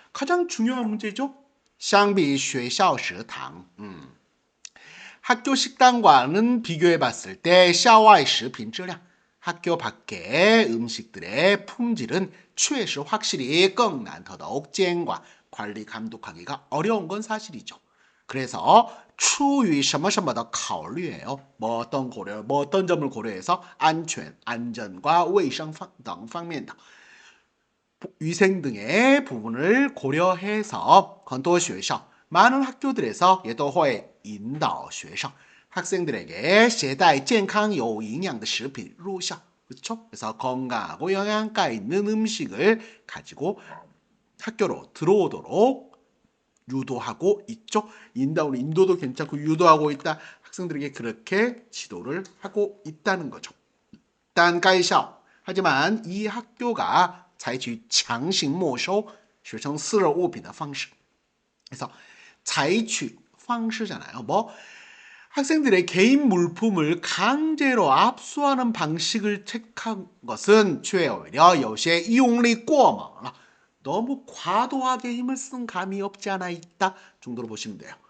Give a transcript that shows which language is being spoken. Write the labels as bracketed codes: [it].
[ko] 가장 중요한 문제죠. [zh] 相比学校食堂 [ko] 학교 식당과는 비교해 봤을 때 [zh] 校外食品质量 [ko] 학교 밖의 음식들의 품질은 [zh] 确实 [ko] 확실히 [zh] 更难 [ko] 더더욱 [zh] 监管 [ko] 관리 감독하기가 어려운 건 사실이죠. 그래서 [zh] 出于什么什么的考虑 [ko] 예요. 뭐 어떤 점을 고려해서 안전, 안전과 卫生등 方面的 위생 등의 부분을 고려해서 [zh] 很多学校 [ko] 많은 학교들에서 [zh] 也都会引导学生 [ko] 학생들에게 [zh] 携带健康有营养的食品入校. [ko] 그렇죠? 그래서 건강하고 영양가 있는 음식을 가지고 학교로 들어오도록 유도하고 있죠. 인도도 괜찮고 유도하고 있다. 학생들에게 그렇게 지도를 하고 있다는 거죠. [zh] 但该校 [ko] 하지만 이 학교가 [zh] 采取强行没收学生私人物品的方式. [ko] 그래서 [zh] 采取 方式 [ko] 잖아요. 뭐 학생들의 개인 물품을 강제로 압수하는 방식을 택한 것은 [zh] 却 [ko] 오히려 [zh] 有些用力过猛了. [ko] 너무 과도하게 힘을 쓴 감이 없지 않아 있다 정도로 보시면 돼요.